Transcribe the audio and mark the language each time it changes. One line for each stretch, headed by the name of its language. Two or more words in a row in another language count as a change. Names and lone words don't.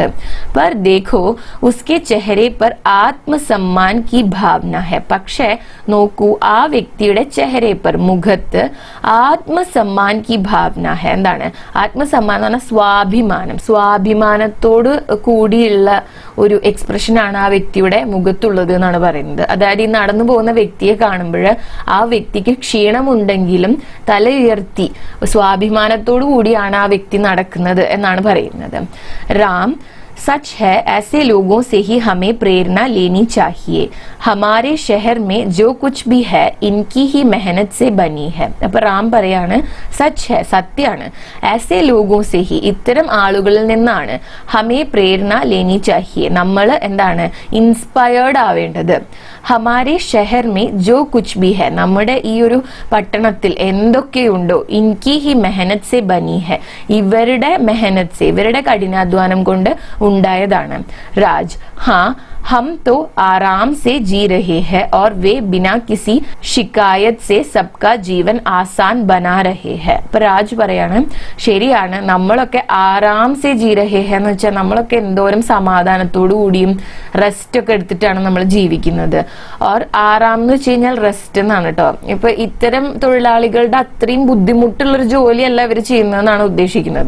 Hindi: पर देखो उसके चेहरे पर आत्मसम्मान की भावना है,
Malayalam: പക്ഷെ നോക്കൂ, ആ വ്യക്തിയുടെ
Hindi: चेहरे पर,
Malayalam: മുഖത്ത്,
Hindi: आत्मसम्मान की भावना है,
Malayalam: എന്താണ് ആത്മസമ്മാൻ എന്ന് പറഞ്ഞാൽ സ്വാഭിമാനം, സ്വാഭിമാനത്തോട് കൂടിയുള്ള ഒരു എക്സ്പ്രഷനാണ് ആ വ്യക്തിയുടെ മുഖത്തുള്ളത് എന്നാണ് പറയുന്നത്. അതായത് ഈ നടന്നു പോകുന്ന വ്യക്തിയെ കാണുമ്പോൾ ആ വ്യക്തിക്ക് ക്ഷീണമുണ്ടെങ്കിലും തല ഉയർത്തി സ്വാഭിമാനത്തോടു കൂടിയാണ് ആ വ്യക്തി നടക്കുന്നത് എന്നാണ് പറയുന്നത്. റാം,
Hindi: सच है, ऐसे लोगों से ही हमें प्रेरणा लेनी चाहिए. हमारे शहर में जो कुछ भी है इनकी ही मेहनत से बनी है.
Malayalam: അപ്പോൾ റാം പറയാണ്,
Hindi: सच है,
Malayalam: സത്യാണ്,
Hindi: ऐसे लोगों से ही,
Malayalam: ഇത്തരം ആളുകളിൽ നിന്നാണ്,
Hindi: हमें प्रेरणा लेनी चाहिए,
Malayalam: നമ്മൾ എന്താണ് ഇൻസ്പയർഡ് ആവേണ്ടത്.
Hindi: हमारे शहर में जो कुछ भी है,
Malayalam: നമ്മുടെ ഈ ഒരു പട്ടണത്തിൽ എന്തൊക്കെയുണ്ടോ,
Hindi: इनकी ही मेहनत से बनी है, ഇവരുടെ मेहनत से,
Malayalam: ഇവരുടെ കഠിനാധ്വാനം കൊണ്ട് ഉണ്ടായതാണ്.
Hindi: രാജ്, ഹാ हम तो आराम से जी रहे हैं और वे बिना किसी शिकायत से सबका जीवन आसान बना रहे हैं.
Malayalam: അപ്പൊ രാജ് പറയാണ്, ശരിയാണ്, നമ്മളൊക്കെ
Hindi: आराम से जी रहे हैं
Malayalam: എന്ന് വെച്ചാൽ നമ്മളൊക്കെ എന്തോരം സമാധാനത്തോടു കൂടിയും റെസ്റ്റ് ഒക്കെ എടുത്തിട്ടാണ് നമ്മൾ ജീവിക്കുന്നത്.
Hindi: और आराम
Malayalam: എന്ന് വെച്ച് കഴിഞ്ഞാൽ റെസ്റ്റ് എന്നാണ് കേട്ടോ. ഇപ്പൊ ഇത്തരം തൊഴിലാളികളുടെ അത്രയും ബുദ്ധിമുട്ടുള്ളൊരു ജോലിയല്ല ഇവർ ചെയ്യുന്നതെന്നാണ് ഉദ്ദേശിക്കുന്നത്.